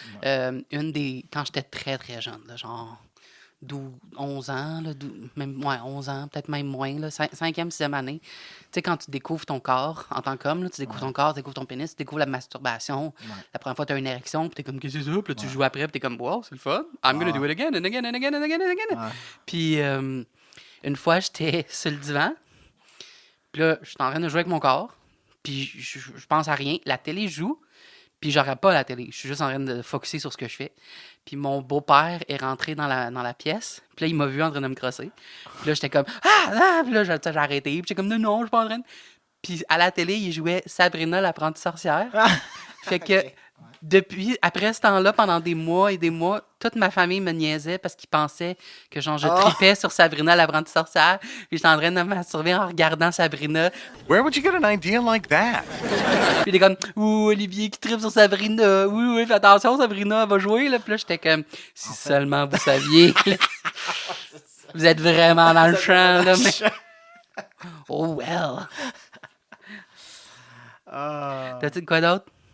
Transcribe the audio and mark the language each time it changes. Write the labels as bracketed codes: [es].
[fr] Quand j'étais très, très jeune, là, genre 11 ans, là, 11 ans, peut-être même moins, là, 5e, 6e année. Tu sais, quand tu découvres ton corps en tant qu'homme, là, tu découvres ton corps, tu découvres ton pénis, tu découvres la masturbation. La première fois, tu as une érection, puis tu es comme, qu'est-ce que c'est ça? Puis là, tu joues après, puis tu es comme, wow, c'est le fun. [en] I'm gonna do it again and again and again and again and again. [fr] Ouais. Puis une fois, j'étais sur le divan, puis là, je suis en train de jouer avec mon corps, puis je pense à rien. La télé joue, puis j'aurais pas la télé. Je suis juste en train de focusser sur ce que je fais. Puis mon beau-père est rentré dans la pièce. Puis là, il m'a vu en train de me crosser. Puis là, j'étais comme « Ah! » Puis là, j'ai arrêté. Puis j'étais comme « Non, je suis pas en train de... » Puis à la télé, il jouait Sabrina, l'apprentie sorcière. Fait que depuis, après ce temps-là, pendant des mois et des mois, toute ma famille me niaisait parce qu'ils pensaient que genre je tripais sur Sabrina, l'apprentie sorcière. Puis j'étais en train de me masturber en regardant Sabrina. [en] Where would you get an idea like that? [fr] Puis il était comme « Ouh, Olivier qui tripe sur Sabrina. Oui, fais attention, Sabrina, elle va jouer. » Là. Puis là, j'étais comme « Si seulement vous saviez. » Vous êtes vraiment dans le champ, là, mais... [en] Oh well. [fr] T'as-tu de quoi d'autre?